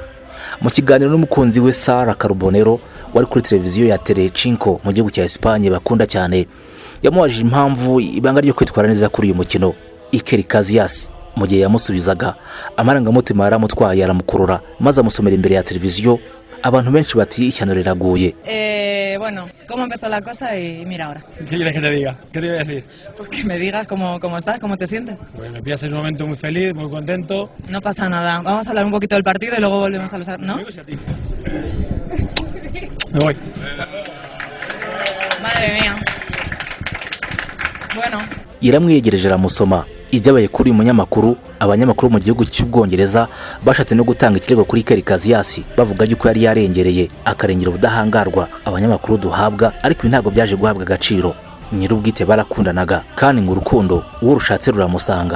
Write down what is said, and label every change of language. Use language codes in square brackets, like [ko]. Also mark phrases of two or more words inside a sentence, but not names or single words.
[rw] Mu kiganiro n'umukunzi we Sara Carbonero wari kuri televiziyo ya Telecinco mu gihugu cya Espagne bakunda cyane, yamubajije impamvu ibanga ryo kwitwara neza kuri uyu mukino. Iker Casillas mu gihe yamusubizaga, amarangamutima yaramutwaye aramukurura maze amusomera imbere ya televiziyo. Abantu benshi bati ishyano riraguye. [es] Bueno, ¿cómo empezó la cosa? Y mira ahora. ¿Qué quieres que te diga? ¿Qué te voy a decir? Pues que me digas cómo estás, cómo te sientes. Pues me pillas en un momento muy feliz, muy contento. No pasa nada. Vamos a hablar un poquito del partido y luego volvemos a los... ¿no? Me voy. Madre mía. Bueno. [rw] Yaramwiyegereje aramusoma. Ibyabaye kuri umunyamakuru, abanyamakuru mu gihugu cy'Ubwongereza bashatse no gutanga ikirego kuri Iker Casillas bavuga yuko yari yarengereye akarengera ubudahangarwa abanyamakuru duhabwa, ariko ntago byaje guhabwa agaciro. Nyirubwite barakundanaga kandi ngo urukundo uwo rushatse ruramusanga.